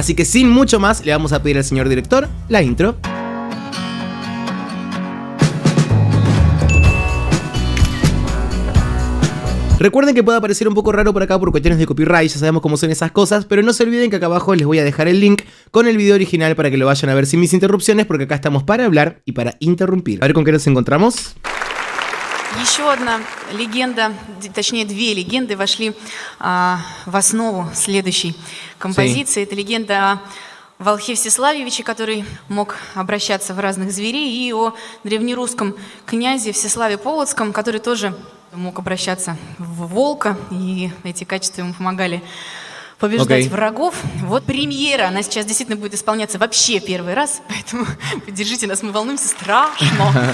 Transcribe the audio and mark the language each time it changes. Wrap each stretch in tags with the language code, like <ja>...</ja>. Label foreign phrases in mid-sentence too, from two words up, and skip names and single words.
<es>Así que sin mucho más, le vamos a pedir al señor director la intro. Recuerden que puede aparecer un poco raro por acá por cuestiones de copyright, ya sabemos cómo son esas cosas, pero no se olviden que acá abajo les voy a dejar el link con el video original para que lo vayan a ver sin mis interrupciones, porque acá estamos para hablar y para interrumpir. A ver con qué nos encontramos.</es> <ru>Еще одна легенда, точнее две легенды вошли в основу следующей композиции. Это легенда о Волхе Всеславьевиче, который мог обращаться в разных зверей, и о древнерусском князе Всеславе Полоцком, который тоже мог обращаться в волка, и эти качества ему помогали побеждать врагов. Вот премьера, она сейчас действительно будет исполняться вообще первый раз, поэтому поддержите нас, мы волнуемся страшно.</ru>